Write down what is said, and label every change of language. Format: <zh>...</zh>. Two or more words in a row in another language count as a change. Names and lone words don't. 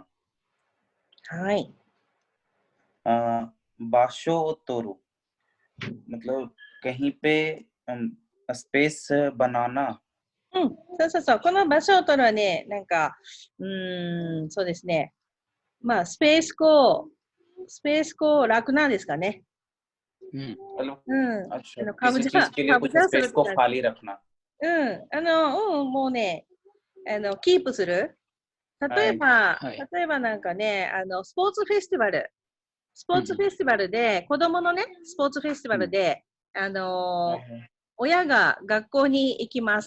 <ja>はい。場所を取る</ja> <hi>मतलब कहीं पे स्पेस बनाना.</hi> <ja>うん。そうそうそう。この場所を取るはね、なんか、そうですね。まあ、スペースこ楽なんですかね。うん。</ja> <hi>किसी चीज के लिए कुछ स्पेस को खाली रखना.</hi> <ja>もうね、キープする。例えばなんかね、スポーツフェスティバルで、子供のね、スポーツフェスティバルで、親が学校に行きます。</ja>